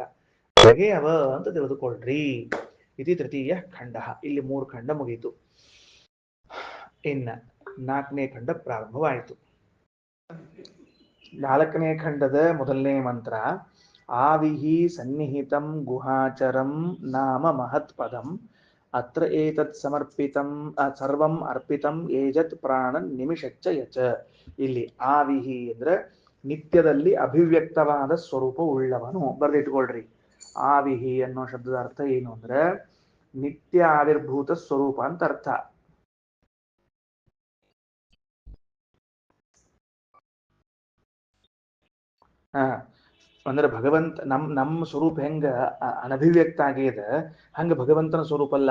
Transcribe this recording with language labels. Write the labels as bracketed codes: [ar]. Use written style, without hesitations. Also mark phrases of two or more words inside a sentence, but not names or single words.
[kn] ಹೊರಗೆ ಅವ ಅಂತ ತಿಳಿದುಕೊಳ್ರಿ. ಇದು ತೃತೀಯ ಖಂಡ. ಇಲ್ಲಿ 3 ಖಂಡ ಮುಗೀತು. ಇನ್ನ 4ನೇ ಖಂಡ ಪ್ರಾರಂಭವಾಯಿತು. 4ನೇ ಖಂಡದ ಮೊದಲನೇ ಮಂತ್ರ. [sa] ಆವಿಹಿ ಸನ್ನಿಹಿತಂ ಗುಹಾಚರಂ ನಾಮ ಮಹತ್ಪದಂ ಅತ್ರ ಏತತ್ ಸಮರ್ಪಿತಂ ಸರ್ವಂ ಅರ್ಪಿತಂ ಏಜತ್ ಪ್ರಾಣನ್ ನಿಮಿಷಚ್ಚ ಯಚ. [kn] ಇಲ್ಲಿ ಆವಿಹಿ ಅಂದ್ರೆ ನಿತ್ಯದಲ್ಲಿ ಅಭಿವ್ಯಕ್ತವಾದ ಸ್ವರೂಪ ಉಳ್ಳವನು. ಬರೆದಿಟ್ಕೊಳ್ರಿ. ಆವಿಹಿ ಅನ್ನೋ ಶಬ್ದದ ಅರ್ಥ ಏನು ಅಂದ್ರೆ ನಿತ್ಯ ಆವಿರ್ಭೂತ ಸ್ವರೂಪ ಅಂತ ಅರ್ಥ. ಅಂದ್ರೆ ಭಗವಂತ ನಮ್ಮ ಸ್ವರೂಪ ಹೆಂಗ ಅನಭಿವ್ಯಕ್ತ ಆಗ್ಯದ, ಹಂಗ ಭಗವಂತನ ಸ್ವರೂಪ ಅಲ್ಲ.